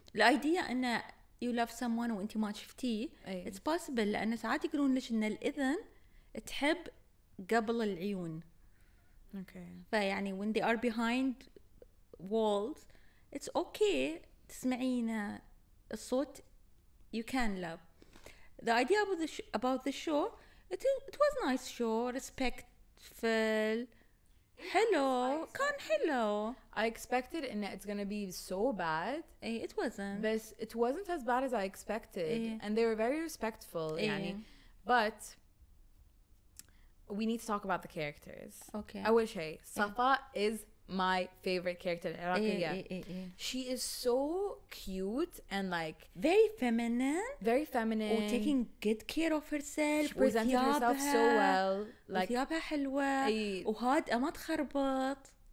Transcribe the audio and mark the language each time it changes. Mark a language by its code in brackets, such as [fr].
[ar] الidea إنه [en] you love someone [ar] وأنت ما شفتيه. أي. [en] It's possible [ar] لأن ساعات يقولون ليش إن الإذن تحب قبل العيون. [en] Okay. فيعني when they are behind walls it's okay [ar] تسمعين الصوت [en] you can love. The idea about the show it was nice show respectful [ar] حلو كان حلو. [en] I expected it's gonna be so bad. It wasn't. But it wasn't as bad as I expected. And they were very respectful. [ar] يعني. [en] But we need to talk about the characters. Okay. [ar] أول شيء [en] Safa is my favorite character العراقية. She is so cute and like very feminine or taking good care of herself. She presented herself so well. Like [ar] وثيابها حلوة وهادئة ما تخربط.